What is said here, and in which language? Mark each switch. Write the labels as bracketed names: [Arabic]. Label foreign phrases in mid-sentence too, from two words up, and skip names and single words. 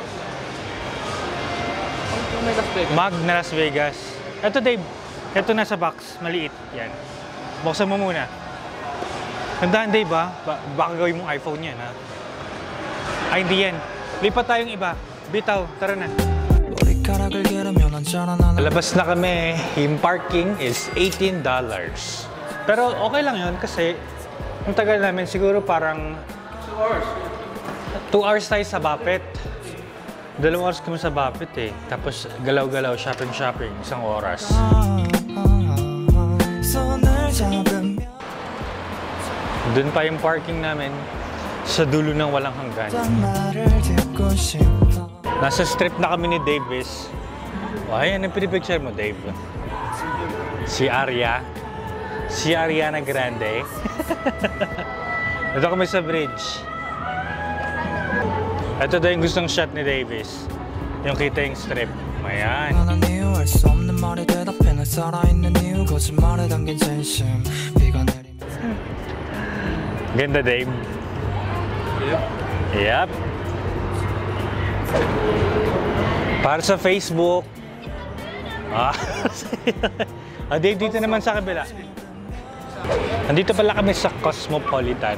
[Filipino] May Las Vegas. Mug na Las Vegas. Ito, Dave. Ito nasa box. Maliit. Yan. Buksan mo muna. Tandaan, Dave, ha? Baka gawin mong iPhone yan, ha? Ay, hindi yan. Lipat tayong iba. Bitaw. Tara na. [Korean] 머리카락을 기르면 언제나 나는 [Filipino] Labas na kami. Yung parking is $18. Pero okay lang yun kasi ang tagal namin siguro parang 2 hours tayo sa Bapet. 2 oras kami sa Bapet eh. Tapos galaw-galaw, shopping, isang oras. [Korean] 손을 잡으면 [Filipino] Doon pa yung parking namin sa dulo ng walang hanggan. [Korean] 말을 듣고 싶어 [Filipino] Nasa strip na kami ni Davis. Ay, anong pinipicture mo, Dave? Si Arya. Si Ariana Grande. Ito kami sa bridge. Ito daw yung gustong shot ni Davis. Yung kita yung strip. Ayan. [Korean] 나는 이유 알 수 없는 말에 대답해 날 살아있는 이유 거짓말에 담긴 진심 비가 내리면 [Filipino] Ganda, Dave. Yep. Para sa Facebook. Dave, dito naman sa kabila. Nandito pala kami sa Cosmopolitan.